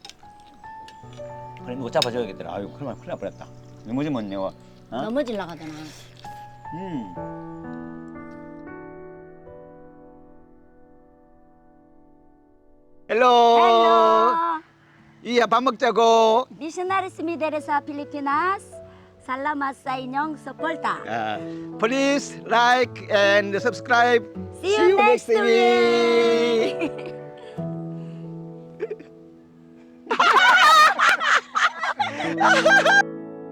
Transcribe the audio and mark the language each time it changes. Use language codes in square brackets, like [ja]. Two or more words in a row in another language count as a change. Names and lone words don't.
[ko] 그래 못 잡아줘야겠더라. 아유 그러면 큰일 날 뻔했다. 넘어지면 내가 넘어질라 가잖아. [en] 헬로. Hello, [ko] 이야 밥 먹자고. [ceb] missionaries mi dari sa Pilipinas. Salamat sa inyong suporta. [en] Please like and subscribe. See you next week.